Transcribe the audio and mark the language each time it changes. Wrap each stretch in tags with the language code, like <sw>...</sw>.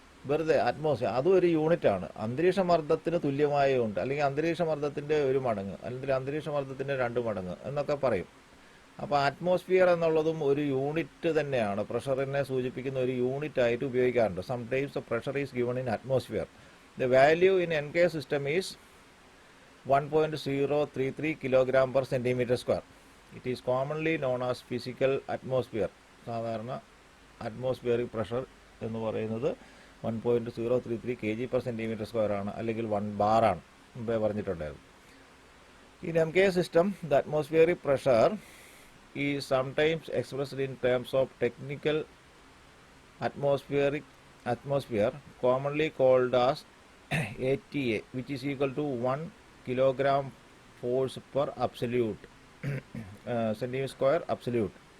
<ml>വെറുതെ അറ്റ്മോസ്ഫിയർ അതും ഒരു യൂണിറ്റാണ്. അന്തരീക്ഷ മർദ്ദത്തിന് തുല്യമായുണ്ട്, അല്ലെങ്കിൽ അന്തരീക്ഷ മർദ്ദത്തിൻ്റെ 1 മടങ്ങ്, അല്ലെങ്കിൽ അന്തരീക്ഷ മർദ്ദത്തിൻ്റെ 2 മടങ്ങ് എന്നൊക്കെ പറയും. അപ്പോൾ അറ്റ്മോസ്ഫിയർ എന്നുള്ളതും ഒരു യൂണിറ്റ് തന്നെയാണ്, പ്രഷറിനെ സൂചിപ്പിക്കുന്ന ഒരു യൂണിറ്റ് ആയിട്ട് ഉപയോഗിക്കാറുണ്ട്.</ml> <en>Sometimes the pressure is given in atmosphere. The value in NK system is 1.033 kilogram per centimeter square. It is commonly known as physical atmosphere.</en> <ml>സാധാരണ അറ്റ്മോസ്ഫിയറിക് പ്രഷർ എന്ന് പറയുന്നത് 1.033 kg per centimeter square ആണ്, അല്ലെങ്കിൽ 1 bar ആണ്, മുമ്പേ പറഞ്ഞിട്ടുണ്ടായിരുന്നു.</ml> <en>In MK system, the atmospheric pressure is sometimes expressed in terms of technical atmosphere, commonly called as ATA, which is equal to 1 kilogram force per absolute centimeter square absolute.</en>